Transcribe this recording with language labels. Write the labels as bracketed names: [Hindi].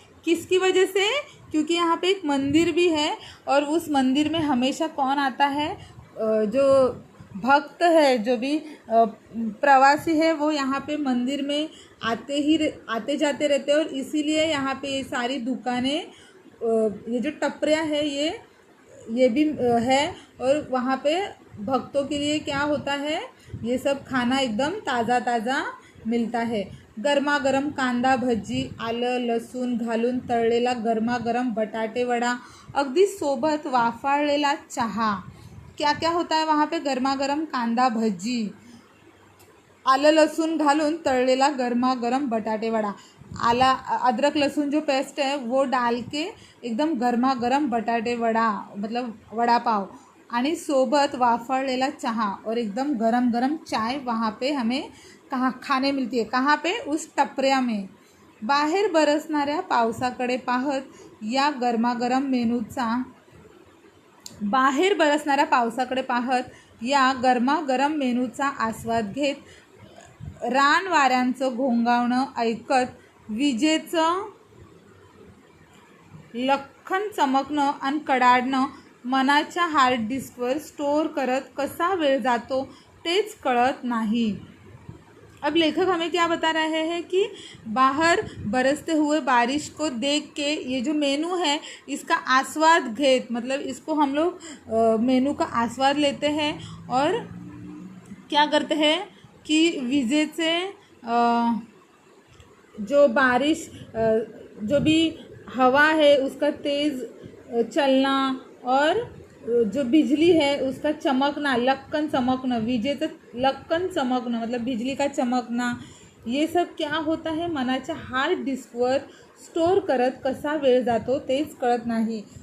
[Hindi] किसकी वजह से, क्योंकि यहाँ पे एक मंदिर भी है और उस मंदिर में हमेशा कौन आता है, जो भक्त है, जो भी प्रवासी है वो यहाँ पे मंदिर में आते जाते रहते हैं। और इसीलिए यहाँ पे ये सारी दुकानें, ये जो टपरिया है ये भी है। और वहाँ पे भक्तों के लिए क्या होता है, ये सब खाना एकदम ताज़ा ताज़ा मिलता है। [Marathi] गरमागरम कांदा भजी, आलं लसूण घालून तळलेला गरमागरम बटाटे वडा, अगदी सोबत वाफाळलेला चहा। [Hindi] क्या क्या होता है वहाँ पे, [Marathi] गरमागरम कांदा भजी, आलं लसूण घालून तळलेला गरमागरम बटाटे वडा, [Hindi] आला अदरक लहसुन जो पेस्ट है वो डाल के एकदम गरमागरम बटाटे वडा मतलब वड़ा पाव, [Marathi] आणि सोबत वाफाळलेला चहा [Hindi] और एकदम गरम गरम चाय वहाँ पे हमें खाने मिलती है। कहाँ पे, उस टपरिया में। [Marathi] बाहेर बरसणाऱ्या पावसाकडे पाहत या गरमागरम मेनूचा गरमागरम मेनूचा आस्वाद घेत रान वाऱ्यांचं घोंगावणं ऐकत विजेचं लख्खन चमकणं आणि कडाडणं मनाच्या हार्ड डिस्कवर स्टोर करत कसा वेळ जातो तेच कळत नाही। [Hindi] अब लेखक हमें क्या बता रहे हैं कि बाहर बरसते हुए बारिश को देख के ये जो मेनू है इसका [Marathi] आस्वाद घेत, [Hindi] मतलब इसको हम लोग मेनू का आस्वाद लेते हैं और क्या करते हैं कि विजेचे जो बारिश जो भी हवा है उसका तेज़ चलना और जो बिजली है उसका चमकना, लक्कन चमकना, विजेचं लक्कन चमकना मतलब बिजली का चमकना, ये सब क्या होता है, [Marathi] मनाच्या हार्ड डिस्कवर स्टोर करत कसा वेळ जातो तेच कळत [Hindi] नहीं।